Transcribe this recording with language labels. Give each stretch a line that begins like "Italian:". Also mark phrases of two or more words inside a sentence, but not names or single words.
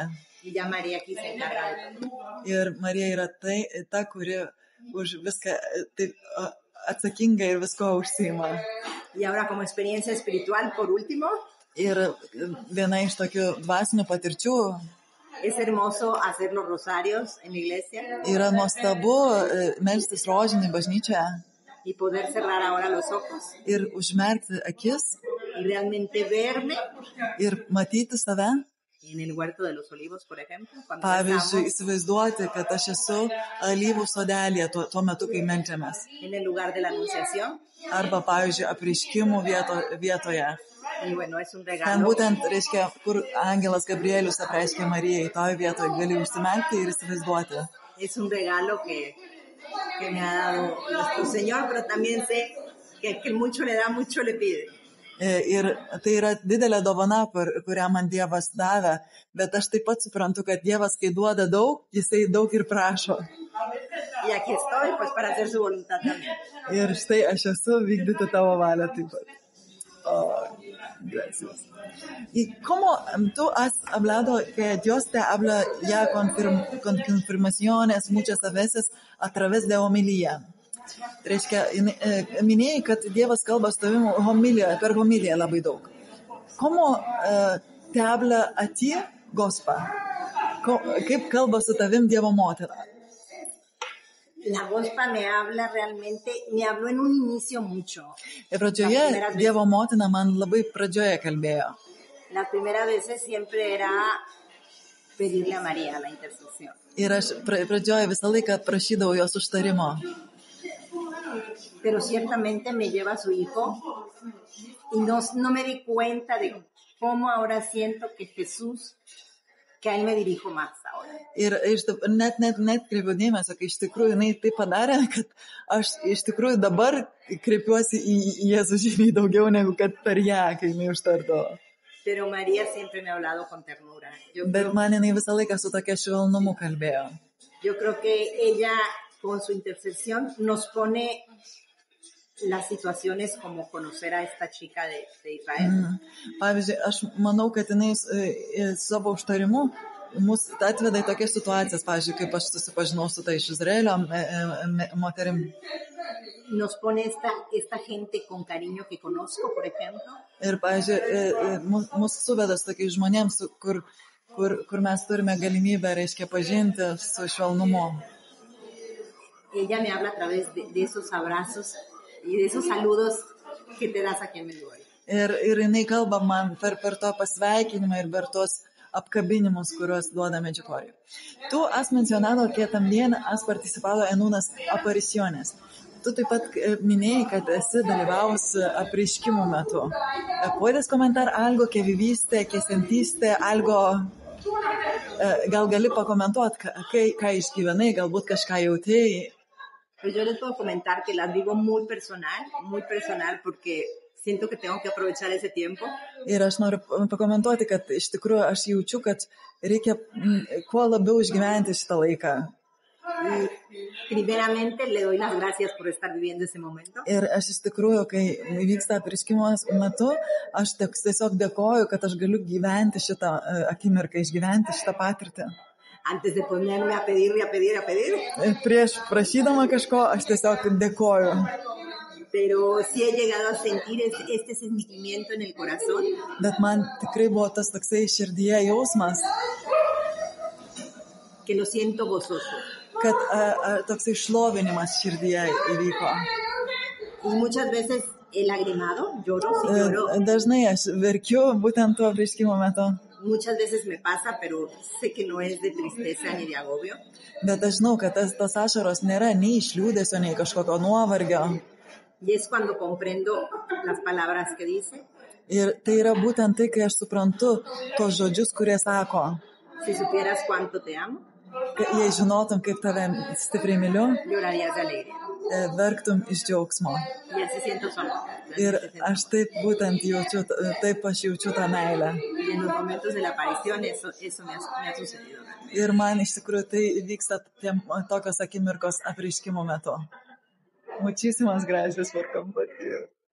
Spanish: Y ya María aquí se encarga de todo.
Lithuanian: Ir Marija yra ta, kuri už viską atsakinga ir visko užsiima.
Spanish: Y ahora como experiencia espiritual, por último.
Lithuanian: Ir viena iš tokių dvasinių patirčių.
Spanish: Es hermoso hacer los rosarios en la iglesia.
Lithuanian: Yra nuostabu melstis rožinį bažnyčioje.
Spanish: Y poder cerrar ahora los ojos.
Lithuanian: Ir užmerkti akis.
Spanish: Y realmente verme.
Lithuanian: Ir matyti save.
Spanish: En el huerto de los olivos, por ejemplo.
Lithuanian: Pavyzdžiui, įsivaizduoti, kad aš esu alyvų sodelėje tuo metu, kai meldžiamės.
Spanish: En el lugar de la anunciación.
Lithuanian: Arba, pavyzdžiui, apreiškimų vietoje.
Spanish: Y bueno, es un regalo.
Lithuanian: Ten būtent, reiškia, kur angelas Gabrielius apreiškė Marijai, toje vietoje gali užsimerkti ir įsivaizduoti.
Spanish: Es un regalo que me ha dado nuestro Señor, pero también sé que mucho le da, mucho le pide.
Lithuanian: Ir tai yra didelė dovana, kurią man Dievas davė, bet aš taip pat suprantu, kad Dievas, kai duoda daug, jisai daug ir prašo.
Spanish: Y aquí estoy, pues, para hacer su voluntad también.
Lithuanian: Ir štai aš esu vykdyti tavo valią taip pat.
Spanish: Gracias. ¿Y cómo tú has hablado que Dios te habla ya con confirmaciones muchas veces a través de homilía?
Lithuanian: Reiškia, minėjai, kad Dievas kalba su tavimi per homiliją labai daug.
Spanish: ¿Cómo te habla a ti Gospa?
Lithuanian: Kaip kalba su tavim Dievo motina?
Spanish: La Gospa me habló en un inicio mucho.
Lithuanian: Ir pradžioje Dievo motina man labai pradžioje kalbėjo.
Spanish: Las primeras veces siempre era pedirle a María la intercesión.
Lithuanian: Ir aš pradžioje visą laiką prašydavau jos užtarimo.
Spanish: Pero ciertamente me lleva a su hijo y no me di cuenta de cómo ahora siento que Jesús, que a él me dirijo más ahora.
Lithuanian: Ir net kreipiu dėmesio, kai iš tikrųjų jinai tai padarė, kad aš iš tikrųjų dabar kreipiuosi į Jėzų žymiai daugiau negu kad per ją, kai jinai užtardavo.
Spanish: Pero María siempre me ha hablado con ternura.
Lithuanian: Bet man jinai visą laiką su tokia švelnumu kalbėjo.
Spanish: Yo creo que ella, con su intercesión, nos pone las situaciones como conocer a esta chica de Israel.
Lithuanian: Pavyzdžiui, aš manau, kad jinai savo užtarimu mus atveda į tokias situacijas, pavyzdžiui, kaip aš susipažinau su tai iš Izraelio moterim.
Spanish: Nos pone esta gente con cariño que conozco, por ejemplo.
Lithuanian: Ir, pavyzdžiui, mus suveda su tokiais žmonėms, kur mes turime galimybę, reiškia, pažinti su švelnumu.
Spanish: Ella me habla a través de esos abrazos y de esos saludos que te das aquí en Medjugorje.
Lithuanian: Ir jinai kalba man per to pasveikinimą ir per tos apkabinimus, kuriuos duoda Medjugorje.
Spanish: Tú has mencionado que también has participado en unas apariciones.
Lithuanian: Tú taip pat minėjai, kad esi dalyvavus apreiškimų metu.
Spanish: ¿Puedes comentar algo que viviste, que sentiste, algo?
Lithuanian: Gal gali pakomentuoti, ką išgyvenai, galbūt kažką jautėjai?
Spanish: Pues yo les puedo comentar que las vivo muy personal porque siento que tengo que aprovechar ese tiempo.
Lithuanian: Ir aš noriu pakomentuoti, kad iš tikrųjų aš jaučiu, kad reikia kuo labiau išgyventi šitą laiką.
Spanish: Primeramente le doy las gracias por estar viviendo ese momento.
Lithuanian: Ir aš iš tikrųjų, kai vyksta apreiškimo metu, aš tiesiog dėkoju, kad aš galiu gyventi šitą akimirką, išgyventi šitą patirtį.
Spanish: Antes de ponerme a pedir.
Lithuanian: Prieš prašydama kažko, aš tiesiog dėkoju.
Spanish: Pero sí he llegado a sentir este sentimiento en el corazón.
Lithuanian: Bet man tikrai buvo tas toksai širdyje jausmas.
Spanish: Que lo siento gozoso.
Lithuanian: Kad toksai šlovinimas širdyje įvyko.
Spanish: Y muchas veces he lagrimado, lloro.
Lithuanian: Dažnai aš verkiu būtent tuo apreiškimo metu.
Spanish: Muchas veces me pasa, pero sé que no es de tristeza ni de agobio.
Lithuanian: Bet aš žinau, kad tas ašaros nėra nei iš liūdesio, nei kažkokio nuovargio.
Spanish: Y es cuando comprendo las palabras que dice.
Lithuanian: Ir tai yra būtent tai, kai aš suprantu tos žodžius, kurie sako.
Spanish: Si supieras cuánto te amo.
Lithuanian: Jei žinotum, kaip tave stipriai myliu.
Spanish: Llorarías de alegría.
Lithuanian: Verktum iš džiaugsmo.
Spanish: Y así siento sola.
Lithuanian: Ir aš taip būtent jaučiu, taip aš jaučiu tą meilę.
Spanish: Y en los momentos de la aparición eso me ha sucedido.
Lithuanian: Ir man iš tikrųjų tai vyksta tokios akimirkos apreiškimo metu.
Spanish: Muchísimas gracias por compartir.